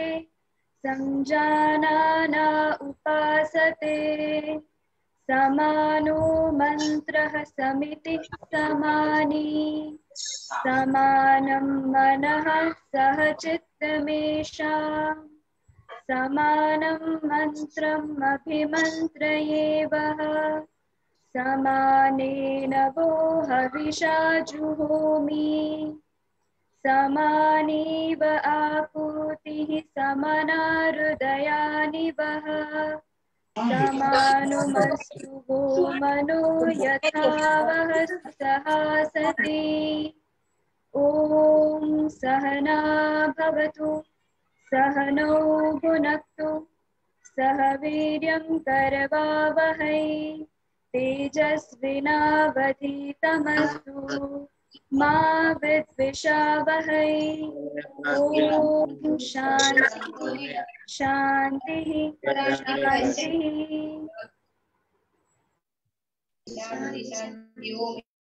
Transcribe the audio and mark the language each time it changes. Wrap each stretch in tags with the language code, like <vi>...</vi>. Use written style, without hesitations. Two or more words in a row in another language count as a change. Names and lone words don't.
<sa>સંજાનાના ઉપાસતે સમાનો મંત્રઃ સમિતિ સમાની સમાનમ મનઃ સહચિત્તમેષા સમાનમ મંત્રમ અભિમંત્રયેવઃ સમાનેન વો હવિષા જુહોમિ समानीव आपूतिः समना हृदयानि वः समानुमस्तु वो मनो यथा वः सहासति ॐ सहना भवतु सहनौ भुनक्तु सह वीर्यं करवावहै तेजस्विनावधीतमस्तु मा विद्विषावहै ॐ शान्तिः शान्तिः शान्तिः.</sa>